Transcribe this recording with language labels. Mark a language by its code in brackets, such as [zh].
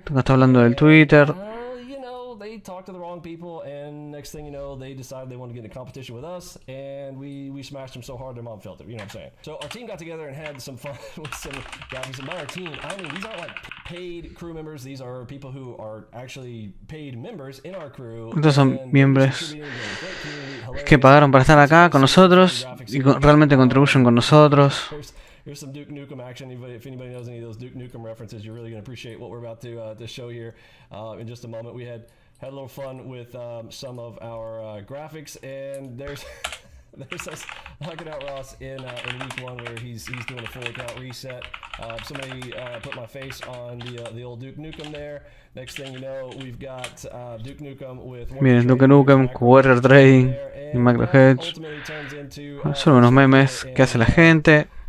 [es] Bueno, está hablando del Twitter. [en] You know, they talked to the wrong people, and next thing you know, they decided they wanted to get in a competition with us, and we smashed them so hard their mom felt it. You know what I'm saying? So our team got together and had some fun with some graphics. And by our team, I mean these aren't like paid crew members. These are people who are actually paid members in our crew. [es] Estos son miembros que pagaron para estar acá con nosotros y realmente contribuyen con nosotros. [en] Here's some Duke Nukem action. If anybody knows any of those Duke Nukem references, you're really going to appreciate what we're about to show here in just a moment. We had a little fun with some of our graphics, and there's us knocking out Ross in week 1 where he's doing a full account reset. Somebody put my face on the old Duke Nukem there. Next thing you know, we've got Duke Nukem with Miren, Duke Nukem, Warrior Trading y Macro Hedge. [es] Son unos memes que hace la gente.